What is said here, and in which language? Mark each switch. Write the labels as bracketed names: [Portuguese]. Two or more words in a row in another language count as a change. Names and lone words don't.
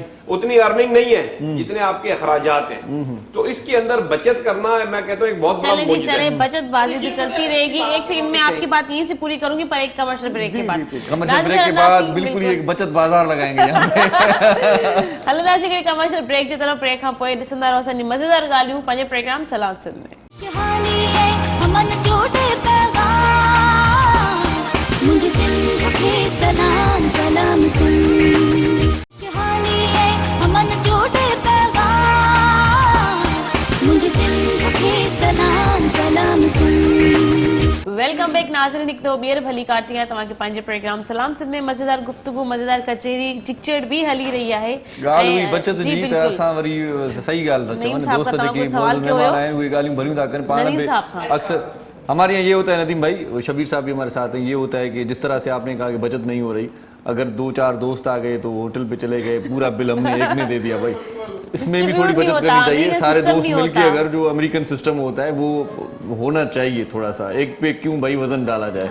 [Urdu] اتنی ارننگ نہیں ہے جتنے آپ کے اخراجات ہیں. تو اس کے اندر بچت کرنا ہے، میں کہتا ہوں ایک بہت بڑا چلے جی مدعا چلے, ہے. بچت بازی تو چلتی رہے گی. ایک سیکنڈ میں آپ کی بات یہیں سے پوری کروں گی، پر ایک [English] commercial break [Urdu] کے بعد. [English] commercial break [Urdu] کے بعد بالکل ایک بچت بازار لگائیں گے یہاں پے. [Sindhi] हलो दासी [English] commercial break [Sindhi] जी तरफ ब्रेक खां पोइ ॾिसंदा रहो असांजी मज़ेदार ॻाल्हियूं पंहिंजे प्रोग्राम सलाम सिंध में। खुशहाली है अमन जोड़े पैगाम मुझे सिंध खे सलाम सलाम सिंध। खुशहाली है अमन जोड़े पैगाम मुझे सिंध खे सलाम सलाम सिंध। [English] welcome back [Sindhi] नाज़रीन, हिकु दफ़ो ॿीहर भली कारती आहे तव्हांखे पंहिंजे प्रोग्राम सलाम सिंध में। मज़ेदार गुफ्तगू, मज़ेदार कचेरी चिकचड़ बि हली रही आहे। ॻाल्हि हुई बचत जी, त असां वरी सही ॻाल्हि था चवनि, दोस्त जेके मौजूद मेहमान [Urdu] آئے ہوئے [Sindhi] ॻाल्हियूं भलियूं था कनि पाण में। [Urdu] اکثر ہمارے یہاں یہ ہوتا ہے ندیم بھائی، شبیر صاحب بھی ہمارے ساتھ ہیں، یہ ہوتا ہے کہ جس طرح سے آپ نے کہا کہ بچت نہیں ہو رہی، اگر 2-4 دوست آ گئے تو ہوٹل پے چلے گئے، پورا بل ہم نے ایک نے دے دیا بھائی. اس میں بھی تھوڑی بچت کرنی چاہیے، سارے دوست مل کے اگر جو [English] American system [Urdu] ہوتا ہے وہ ہونا چاہیے تھوڑا سا، ایک پے کیوں بھائی وزن ڈالا جائے.